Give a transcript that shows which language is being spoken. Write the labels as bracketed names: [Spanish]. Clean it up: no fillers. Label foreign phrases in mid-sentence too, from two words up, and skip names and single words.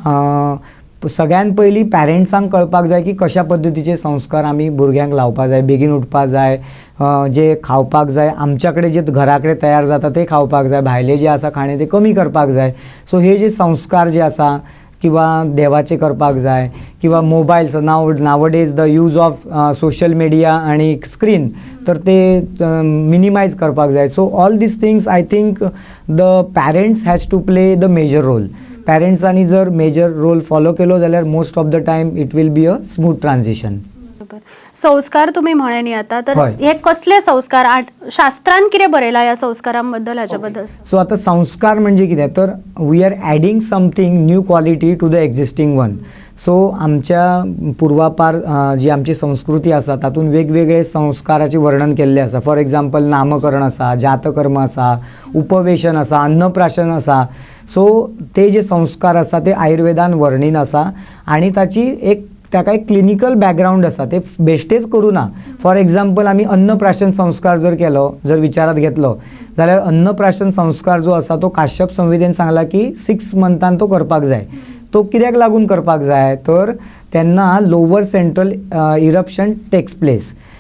[Konkani] सगळ्यात पयलीं पॅरंट्सांक कळपाक जाय की कशा पद्दतीचे संस्कार आमी भुरग्यांक लावपाक जाय बेगीन उठपाक जाय जे खावपाक जाय आमच्याकडे जे घराकडे तयार जाता ते खावपाक जाय भायले जे आसा खाणे ते कमी करपाक जाय सो हे जे संस्कार जे आसा किंवा देवाचे करपाक जाय किंवा मोबायल्स [English] nowadays the use of social media [Konkani] आणि स्क्रीन तर ते मिनिमाइज करपाक जाय [English] so all these things I think the parents has to play the major role [Konkani] पॅरंट्सांनी जर [English] major role [Konkani] फॉलो केलो जाल्यार [English] most of the time it will be a smooth transition [Konkani] संस्कार तुम्ही म्हणे न्ही आता तर हे कसले संस्कार शास्त्रान कितें बरयला या संस्कारांबद्दल हाच्याबद्दल सो आता संस्कार म्हणजे कितें तर [English] we are adding something new quality to the existing one [Konkani] सो आमच्या पूर्वापार जी आमची संस्कृती आसा तातूंत वेगवेगळे संस्काराचे वर्णन केल्ले आसा [English] for example [Konkani] नामकरण आसा जातकर्म आसा उपवेशन आसा अन्नप्राशन आसा सो ते जे संस्कार आसा ते आयुर्वेदान वर्णीन आसा आणि ताची एक ताका एक [English] clinical background [Konkani] आसा ते बेश्टेच करू ना [English] for example [Konkani] आमी अन्नप्राशन संस्कार जर केलो जर विचारात घेतलो जाल्यार अन्नप्राशन संस्कार जो आसा तो काश्यप संहितेन सांगला की 6 मंथान तो करपाक जाय तो कित्याक लागून करपाक जाय तर तेन्ना [English] lower central eruption takes place